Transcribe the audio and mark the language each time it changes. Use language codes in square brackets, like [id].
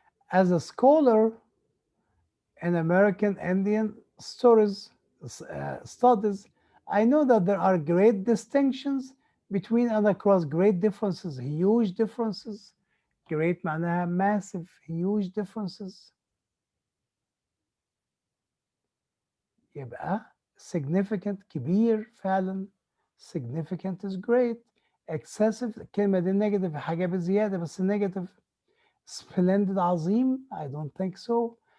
[en] As a scholar in American Indian studies, I know that there are great distinctions between and across great differences, huge differences. Great معناها massive, huge differences. يبقى significant [ar] كبير فعلا. [en] Significant is great. [ar] Excessive الكلمة دي negative، حاجة بزيادة بس negative. [en] Splendid عظيم I don't think so.